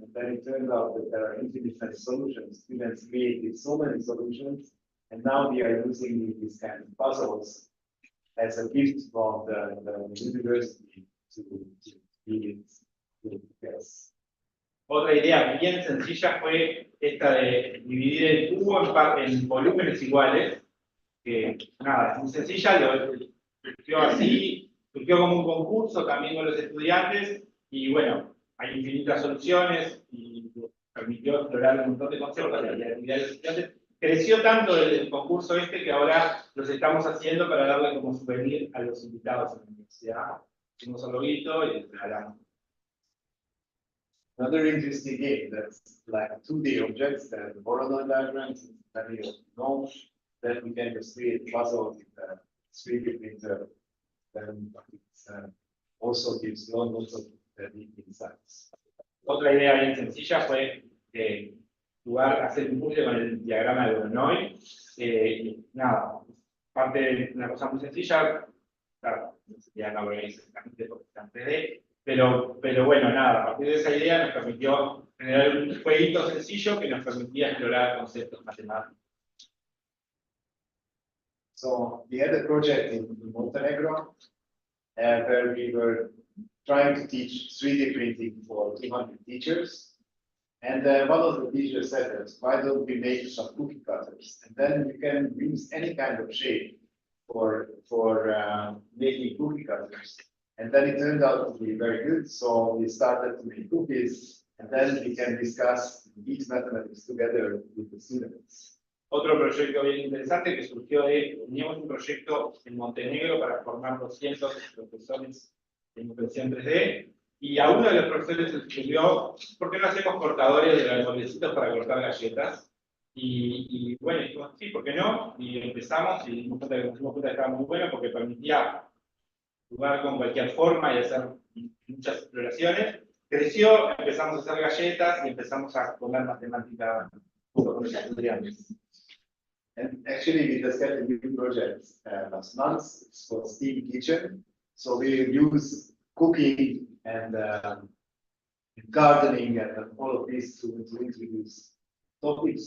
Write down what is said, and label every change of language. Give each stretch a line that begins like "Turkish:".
English: And then it turns out that there are infinite solutions. Students created so many solutions, and now we are using these kind of puzzles as a gift from the university to give it to yes.
Spanish: Otra idea bien sencilla fue esta de dividir el cubo en volúmenes iguales, que nada, es muy sencilla, surgió así, surgió como un concurso también con los estudiantes, y bueno, hay infinitas soluciones, y permitió explorar un montón de conceptos de la actividad de los estudiantes. Creció tanto el concurso este que ahora los estamos haciendo para darle como souvenir a los invitados en la universidad. Hicimos un loguito y les regalamos.
English: Another interesting game that's like 2D objects that the Voronoi diagrams, that you know, that we can just create puzzles with the 3D printer. Then it also gives lots of deep insights.
Spanish: Otra idea bien sencilla fue hacer un puzzle con el diagrama de Voronoi. Nada, parte de una cosa muy sencilla, claro, no sería no lo hice exactamente porque está en 3D, pero bueno, nada, a partir de esa idea nos permitió generar un jueguito sencillo que nos permitía explorar conceptos matemáticos.
English: So we had a project in Montenegro where we were trying to teach 3D printing for 200 teachers. And one of the teachers said to us, why don't we make some cookie cutters? And then you can use any kind of shape for making cookie cutters. And then it turned out to be very good. So we started to make cookies, and then we can discuss these mathematics together with the students.
Spanish: Otro proyecto bien interesante que surgió teníamos un proyecto en Montenegro para formar 200 profesores en impresión 3D, y a uno de los profesores se escribió, ¿por qué no hacemos cortadores de moldecitos para cortar galletas? Y bueno, dijimos, sí, ¿por qué no? Y empezamos y nos dimos cuenta que estaba muy bueno porque permitía jugar con cualquier forma y hacer muchas exploraciones. Creció, empezamos a hacer galletas y empezamos a poner matemática junto con los estudiantes.
English: And actually, we just got a new project last month. It's called Steam Kitchen. So we use cooking and gardening and all of these to introduce topics.